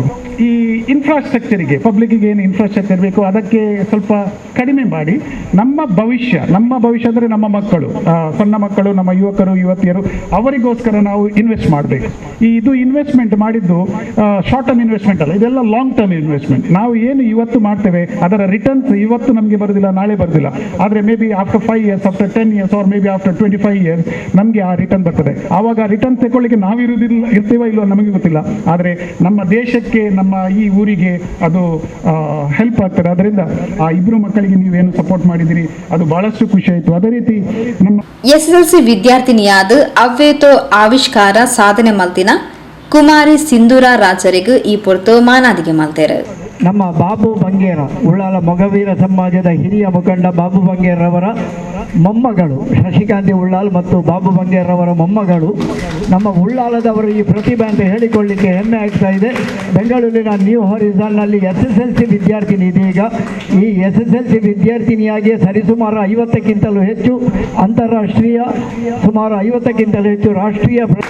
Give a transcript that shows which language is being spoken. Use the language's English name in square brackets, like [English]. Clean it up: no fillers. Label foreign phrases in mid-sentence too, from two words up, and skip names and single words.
[Kannada] ಈ ಇನ್ಫ್ರಾಸ್ಟ್ರಕ್ಚರಿಗೆ, ಪಬ್ಲಿಕ್ಕಿಗೆ ಏನು ಇನ್ಫ್ರಾಸ್ಟ್ರಕ್ಚರ್ ಬೇಕು ಅದಕ್ಕೆ ಸ್ವಲ್ಪ ಕಡಿಮೆ ಮಾಡಿ ನಮ್ಮ ಭವಿಷ್ಯ ಅಂದರೆ ನಮ್ಮ ಮಕ್ಕಳು, ಸಣ್ಣ ಮಕ್ಕಳು, ನಮ್ಮ ಯುವಕರು ಯುವತಿಯರು, ಅವರಿಗೋಸ್ಕರ ನಾವು ಇನ್ವೆಸ್ಟ್ ಮಾಡಬೇಕು. ಇದು ಇನ್ವೆಸ್ಟ್ಮೆಂಟ್ ಮಾಡಿದ್ದು [English] short term investment [Kannada] ಅಲ್ಲ, ಇದೆಲ್ಲ [English] long term investment. [Kannada] ನಾವು ಏನು ಇವತ್ತು ಮಾಡ್ತೇವೆ ಅದರ ರಿಟರ್ನ್ಸ್ ಇವತ್ತು ನಮಗೆ ಬರೋದಿಲ್ಲ, ನಾಳೆ ಬರೋದಿಲ್ಲ. [English] ಆದರೆ may be after 5 years, after 10 years, or may be after 25 years [Kannada] ನಮಗೆ ಆ ರಿಟರ್ನ್ ಬರ್ತದೆ. ಆವಾಗ ರಿಟರ್ನ್ ತಗೊಳ್ಳಿಕ್ಕೆ ಇರ್ತೀವ ಇಲ್ಲೋ ನಮಗೆ ಗೊತ್ತಿಲ್ಲ. ಆದರೆ ನಮ್ಮ ದೇಶಕ್ಕೆ, ನಮ್ಮ ಈ ಊರಿಗೆ ಅದು ಹೆಲ್ಪ್ ಆಗ್ತದೆ. ಅದರಿಂದ ಆ 2 ಮಕ್ಕಳಿಗೆ ನೀವೇನು ಸಪೋರ್ಟ್ ಮಾಡಿದಿರಿ ಅದು ಬಹಳಷ್ಟು ಖುಷಿ ಆಯಿತು. ಅದೇ ರೀತಿ ನಮ್ಮ [Tulu] ಎಸ್ಎಸ್ಎಲ್ಸಿ ವಿದ್ಯಾರ್ಥಿನಿಯಾದ ಅವ್ವೇತೋ ಆವಿಷ್ಕಾರ ಸಾಧನೆ ಮಲ್ತಿನ ಕುಮಾರಿ ಸಿಂಧೂರ ರಾಜರಿಗೆ ಈ ಪೊರ್ತು ಮಾನಾದಿಗೆ ಮಲ್ತೇರು. [Kannada] ನಮ್ಮ ಬಾಬು ಬಂಗೇರ, ಉಳ್ಳಾಲ ಮೊಗವೀರ ಸಮಾಜದ ಹಿರಿಯ ಮುಖಂಡ ಬಾಬು ಬಂಗೇರವರ ಮೊಮ್ಮಗಳು ಶಶಿಕಾಂತಿ ಉಳ್ಳಾಲ್ ಮತ್ತು ಬಾಬು ಬಂಗೇರವರ ಮೊಮ್ಮಗಳು ನಮ್ಮ ಉಳ್ಳಾಲದವರು ಈ ಪ್ರತಿಭೆ ಅಂತ ಹೇಳಿಕೊಳ್ಳಿಕ್ಕೆ ಹೆಮ್ಮೆ ಆಗ್ತಾ ಇದೆ. ಬೆಂಗಳೂರಿನ ನ್ಯೂ ಹಾರಿಝಾನ್ನಲ್ಲಿ SSLC ವಿದ್ಯಾರ್ಥಿನಿ ಇದೀಗ. ಈ SSLC ವಿದ್ಯಾರ್ಥಿನಿಯಾಗಿ ಸರಿಸುಮಾರು 50ಕ್ಕಿಂತಲೂ ಹೆಚ್ಚು ಅಂತಾರಾಷ್ಟ್ರೀಯ, ಸುಮಾರು 50ಕ್ಕಿಂತಲೂ ಹೆಚ್ಚು ರಾಷ್ಟ್ರೀಯ